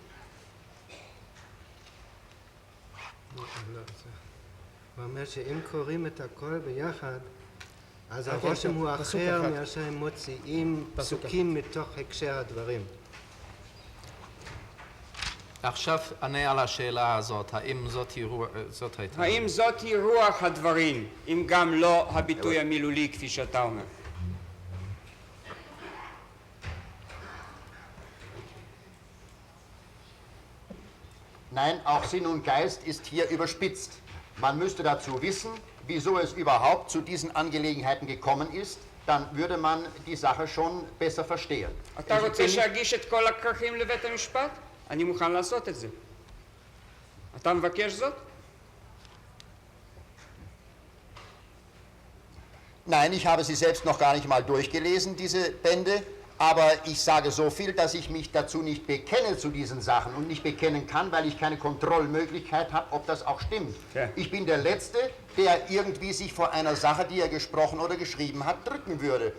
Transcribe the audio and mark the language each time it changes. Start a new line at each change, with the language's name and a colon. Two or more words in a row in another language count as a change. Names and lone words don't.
Hebrew: הוא אומר שאם קוראים את הכל ביחד, אז הרושם הוא אחר מאשר הם מוציאים פסוקים מתוך הקשר הדברים. עכשיו ענה על השאלה הזאת, האם זאת הייתה? האם זאת היא רוח הדברים, אם גם לא הביטוי המילולי כפי שאתה אומר?
German: Nein, auch Sinn und Geist ist hier überspitzt. Man müsste dazu wissen, wieso es überhaupt zu diesen Angelegenheiten gekommen ist, dann würde man die Sache schon besser verstehen.
Hebrew: אתה רוצה שאגיש את כל הכרכים לבית המשפט? אני מוכן לעשות את זה. אתה מבקש זאת?
German: Nein, ich habe sie selbst noch gar nicht mal durchgelesen, diese Bände, Aber ich sage so viel, dass ich mich dazu nicht bekenne zu diesen Sachen und nicht bekennen kann, weil ich keine Kontrollmöglichkeit habe, ob das auch stimmt. Ja. Ich bin der Letzte, der irgendwie sich vor einer Sache, die er gesprochen oder geschrieben hat, drücken würde.